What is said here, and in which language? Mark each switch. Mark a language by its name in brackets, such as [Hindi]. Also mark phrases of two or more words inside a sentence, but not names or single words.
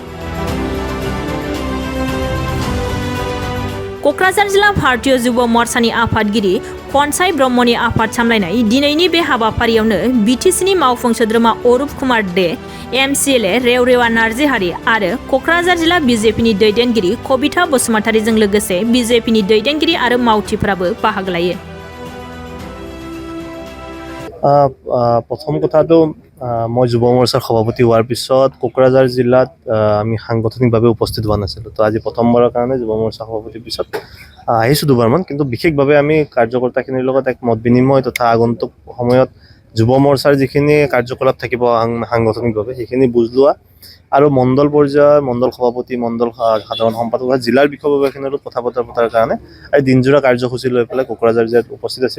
[Bodo] क'क्राझार जिल्ला भारतीय युवा मोर्चानि आफादगिरि खनसाय ब्रह्मनि आफाद सामलायनाय दिनैनि बे हाबाफारियावनो बीटीसीनि मावफुं सोद्रोमा अरुप कुमार दे, एमसीएलए रेवरेवा नार्जिहारि आरो क'क्राझार जिल्ला बीजेपीनि दैदेनगिरि कबिता बसुमतारीजों लोगोसे बीजेपीनि दैदेनगिरि आरो मावथिफोराबो बाहागो लायो। [Assamese] প্ৰথম কথাটো মই যুৱ মোৰ্চাৰ সভাপতি হোৱাৰ পিছত কোকৰাঝাৰ জিলাত আমি সাংগঠনিকভাৱে উপস্থিত হোৱা নাছিলো। তো আজি প্ৰথমবাৰৰ কাৰণে যুৱ মোৰ্চা সভাপতিৰ পিছত আহিছো দুবাৰমান, কিন্তু বিশেষভাৱে আমি কাৰ্যকৰ্তাখিনিৰ লগত এক মত বিনিময় তথা আগন্তুক সময়ত যুৱ মোৰ্চাৰ যিখিনি কাৰ্যকলাপ থাকিব সাংগঠনিকভাৱে সেইখিনি বুজ লোৱা আৰু মণ্ডল পৰ্যায়ৰ মণ্ডল সভাপতি, মণ্ডল সাধাৰণ সম্পাদক বা জিলাৰ বিষয়ববীয়াখিনিৰ লগত কথা পতাৰ কাৰণে আজি দিনজোৰা কাৰ্যসূচী লৈ পেলাই কোকৰাঝাৰ জিলাত উপস্থিত আছিলো।